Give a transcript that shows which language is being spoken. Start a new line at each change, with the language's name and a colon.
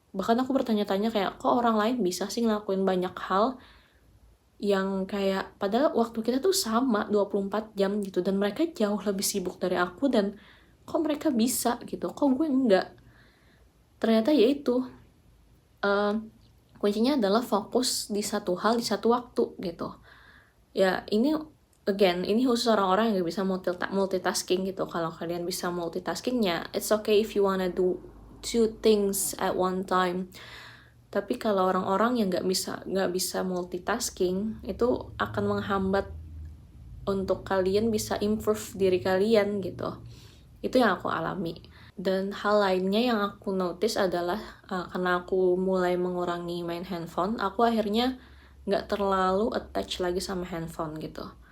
Indonesian: Bahkan aku bertanya-tanya kayak, kok orang lain bisa sih ngelakuin banyak hal yang kayak padahal waktu kita tuh sama 24 jam gitu, dan mereka jauh lebih sibuk dari aku, dan kok mereka bisa gitu, kok gue enggak. Ternyata ya itu, kuncinya adalah fokus di satu hal di satu waktu gitu. Ya ini again, ini khusus orang-orang yang gak bisa multitasking gitu. Kalau kalian bisa multitaskingnya,
English: it's okay if you wanna do two things at one time.
Indonesian: Tapi kalau orang-orang yang nggak bisa multitasking, itu akan menghambat untuk kalian bisa improve diri kalian gitu. Itu yang aku alami. Dan hal lainnya yang aku notice adalah karena aku mulai mengurangi main handphone, aku akhirnya nggak terlalu attach lagi sama handphone gitu.